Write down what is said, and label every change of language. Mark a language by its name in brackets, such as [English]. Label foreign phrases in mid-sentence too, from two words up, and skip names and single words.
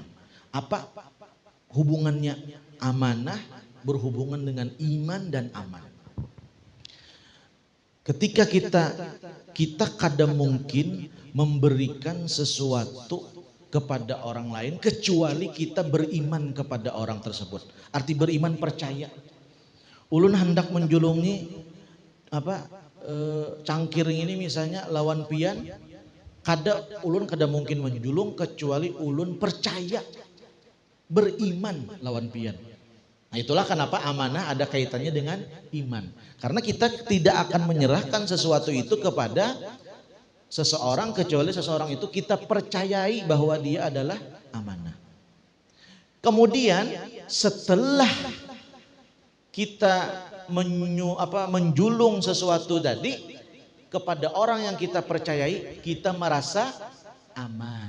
[Indonesian] Apa hubungannya amanah berhubungan dengan iman dan aman? Ketika kita kadang mungkin memberikan sesuatu kepada orang lain kecuali kita beriman kepada orang tersebut. Arti beriman percaya. [Banjar] Ulun hendak menjulungi cangkir ini misalnya lawan pian, ulun kada mungkin menjulung kecuali ulun percaya beriman lawan pian. [Indonesian] Nah, itulah kenapa amanah ada kaitannya dengan iman. Karena kita tidak akan menyerahkan sesuatu itu kepada seseorang kecuali seseorang itu kita percayai bahwa dia adalah amanah. Kemudian setelah kita menjulung sesuatu tadi kepada orang yang kita percayai, kita merasa aman.